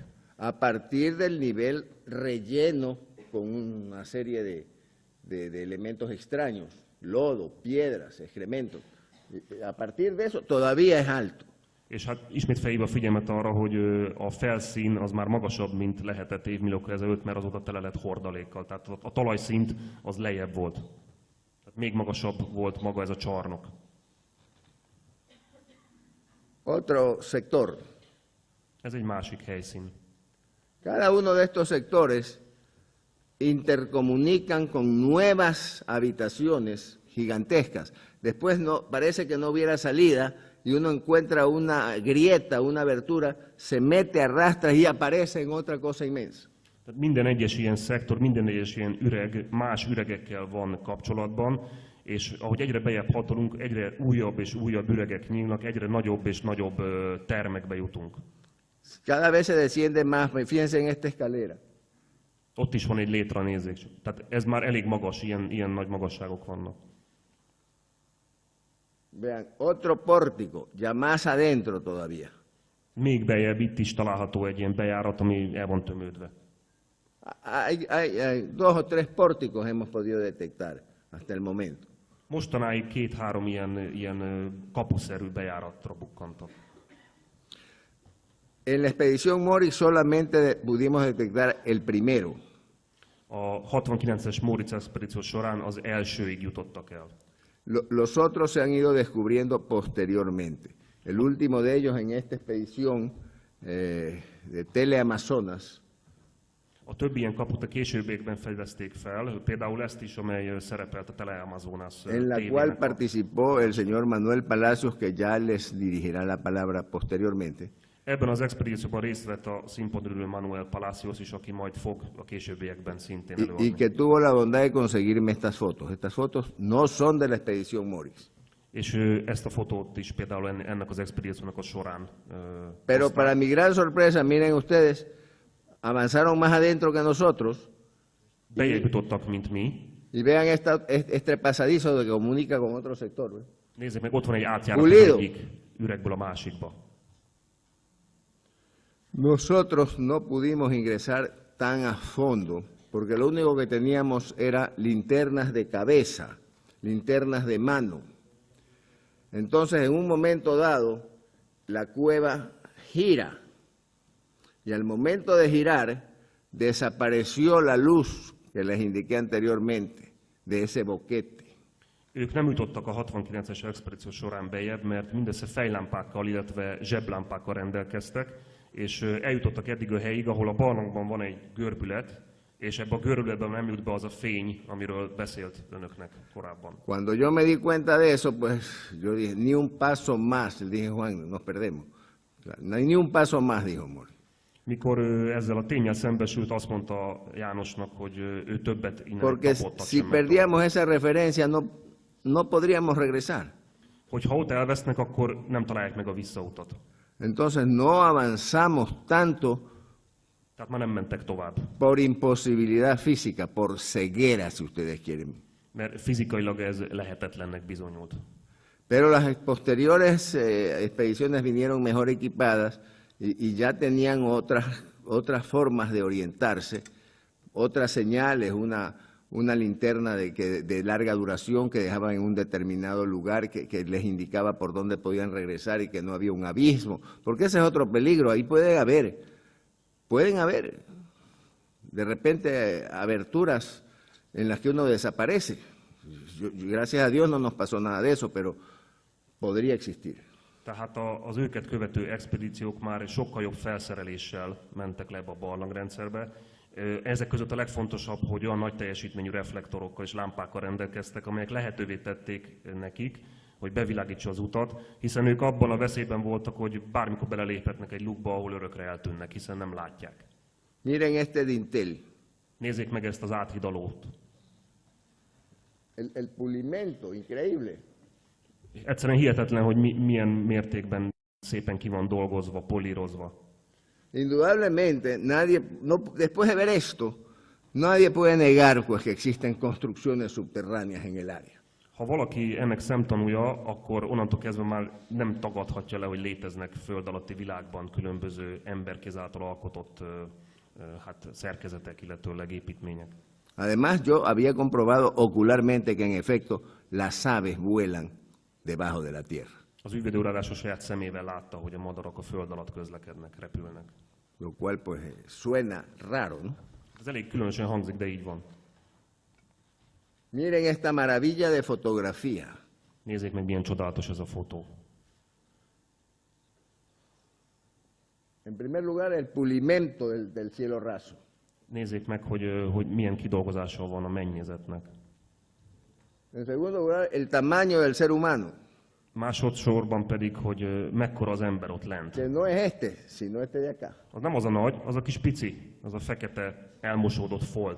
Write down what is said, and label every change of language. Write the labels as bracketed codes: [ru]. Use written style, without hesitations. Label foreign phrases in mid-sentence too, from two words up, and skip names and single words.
[es] A partir del nivel relleno con una serie de elementos extraños, lodo, piedras, excrementos. A partir de eso todavía es alto. [hu] És hát ismét felhívva a figyelmet arra, hogy a felszín az már magasabb, mint lehetett évmilliókkal ezelőtt, mert azóta tele lett hordalékkal. Tehát a talajszint az lejjebb volt. Tehát még magasabb volt maga ez a csarnok. [es] Otro sector. [hu] Ez egy másik helyszín. [es] Cada uno de estos sectores intercomunican con nuevas habitaciones gigantescas. Después parece que no hubiera salida y uno encuentra una grieta, una abertura, se mete, arrastra y aparece en otra cosa inmensa. [hu] Tehát minden egyes ilyen szektor, minden egyes ilyen üreg más üregekkel van kapcsolatban, és ahogy egyre bejebb hatolunk, egyre újabb és újabb üregek nyílnak, egyre nagyobb és nagyobb termekbe jutunk. [es] Cada vez se desciende más, fíjense en esta escalera. [hu] Ott is van egy létra, nézzék. Tehát ez már elég magas, ilyen nagy magasságok vannak. [es] Vean, otro pórtico, ya más adentro todavía. [hu] Még bejebb itt is található egy ilyen bejárat, ami el van tömődve. [es] Hay 2 o 3 pórticos hemos podido detectar hasta el momento. [hu] Mostanáig 2-3 ilyen kapuszerű bejáratra bukkantak. [es] En la expedición Mori solamente pudimos detectar el primero. [hu] A 69-es Móricz expedíció során az elsőig jutottak el. [es] Los otros se han ido descubriendo posteriormente. El último de ellos en esta expedición de Teleamazonas. [hu] A többi ilyen kaput a későbbiekben fedezték fel, például ezt is, amely szerepelt a Teleamazonas [es] en la cual participó el señor Manuel Palacios, que ya les dirigirá la palabra posteriormente. [hu] Ebben az expedícióban részt vett a színpadról Manuel Palacios is, aki majd fog a későbbiekben szintén előadni. [es] Y que tuvo la bondad de conseguirme estas fotos. Estas fotos no son de la expedición Móricz. [hu] És ezt a fotót is például ennek az expedíciónak a során [es] Pero para mi gran sorpresa, miren ustedes, avanzaron más adentro que nosotros. [hu] Bejebb jutottak, mint mi. [es] Y vean este pasadizo que comunica con otro sector. ¿Ves? [hu] Nézzék meg, ott van egy átjárat az egyik üregből a másikba. [es] Nosotros no pudimos ingresar tan a fondo, porque lo único que teníamos era linternas de cabeza, linternas de mano. Entonces, en un momento dado, la cueva gira, y al momento de girar, desapareció la luz que les indiqué anteriormente, de ese boquete. [hu] Ők nem jutottak a 69-es expedíció során bejebb, mert mindössze fejlámpákkal, illetve zseblámpákkal rendelkeztek, és eljutottak eddig a helyig, ahol a barlangban van egy görbület, és ebbe a görbületben nem jut be az a fény, amiről beszélt önöknek korábban. [es] Cuando yo me di cuenta de eso, pues yo dije, ni un paso más, le dije Juan, nos perdemos. Ni un paso más, dijo Mori. [hu] Mikor ezzel a ténnyel szembesült, azt mondta Jánosnak, hogy ő többet innen [es] Porque [hu] kapottak [es] si [hu] sem [es] perdíamos esa referencia, no podríamos regresar. [hu] Hogyha ott elvesznek, akkor nem találják meg a visszautat. [es] Entonces no avanzamos tanto [hu] Tehát már nem mentek tovább. [es] por imposibilidad física, por ceguera, si ustedes quieren. [hu] Mert fizikailag ez lehetetlennek bizonyult. [es] Pero las posteriores expediciones vinieron mejor equipadas y ya tenían otras formas de orientarse, otras señales, una linterna de larga duración que dejaban en un determinado lugar que les indicaba por dónde podían regresar y que no había un abismo, porque ese es otro peligro, ahí pueden haber de repente aberturas en las que uno desaparece. Gracias a Dios no nos pasó nada de eso, pero podría existir. [hu] Tehát az őket követő expedíciók már sokkal jobb felszereléssel mentek le ebbe a barlangrendszerbe. Ezek között a legfontosabb, hogy olyan nagy teljesítményű reflektorokkal és lámpákkal rendelkeztek, amelyek lehetővé tették nekik, hogy bevilágítsa az utat, hiszen ők abban a veszélyben voltak, hogy bármikor beleléphetnek egy lukba, ahol örökre eltűnnek, hiszen nem látják. [es] Miren este dintel. [hu] Nézzék meg ezt az áthidalót. [es] El pulimento, increíble. [hu] Egyszerűen hihetetlen, hogy milyen mértékben szépen ki van dolgozva, polírozva. [es] Indudablemente, después de ver esto, nadie puede negar pues, que existen construcciones subterráneas en el área. [hu] Ha valaki ennek szemtanúja, akkor onnantól kezdve már nem tagadhatja le, hogy léteznek föld alatti világban különböző emberkéz által alkotott szerkezetek, illetőleg építmények. [es] Además, yo había comprobado ocularmente que en efecto las aves vuelan debajo de la tierra. [hu] Az ügyvédőrádás a saját szemével látta, hogy a madarak a föld alatt közlekednek, repülnek. [es] Lo cual pues suena raro, ¿no? [hu] Ez elég különösen hangzik, de így van. [es] Miren esta maravilla de fotografía. [hu] Nézzék meg, milyen csodálatos ez a fotó. [es] En primer lugar, el pulimento del cielo raso. [hu] Nézzék meg, hogy milyen kidolgozása van a mennyezetnek. [es] En segundo lugar, el tamaño del ser humano, [hu] Másodszorban pedig, hogy mekkora az ember ott lent. [es] que no es este, sino este de acá. [hu] Az nem az a nagy, az a kis pici, az a fekete elmosódott folt.